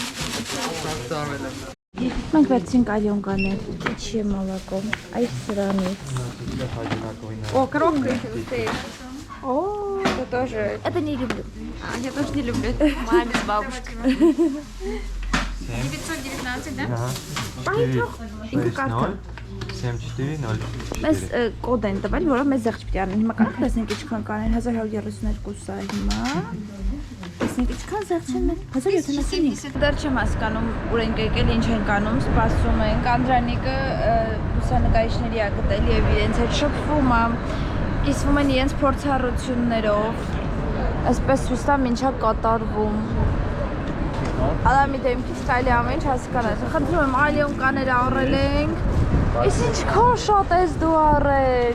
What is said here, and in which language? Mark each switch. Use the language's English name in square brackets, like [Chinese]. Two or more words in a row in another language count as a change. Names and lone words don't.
[Armenian] Մենք վերցինք ալյոնկաներ, իչի մոլակով, այս սրանից։ [Russian] О, коробка еще стоит. О, это тоже. Это не люблю. Я тоже не люблю. Маме с бабушкой. 919, да? [Armenian] Ահա։ 7404 Մեզ կոդ են տվել, որով մեզ զեղչ պիտի անեն։ Հիմա կանք տեսնենք ինչքան կանեն 1132-ը հիմա։ Տեսնենք ինչքան զեղչ են մենք 1075։ Դեռ չեմ հասկանում ուր ենք եկել, ինչ ենք անում, սպասում ենք։ Անդրանիկը լուսանկարիչների ա գտել եւ իրենց հետ շփվում է, կիսվում են իրենց փորձառություններով։ Այսպես ցույց տամ ինչա կատարվում։ Ալամի դեմքից կարելի ամեն ինչ հասկանալ։ Խնդրում եմ ալյոնկաներ առել ենք։ Իսկ ինչքան շատ ես դու առել։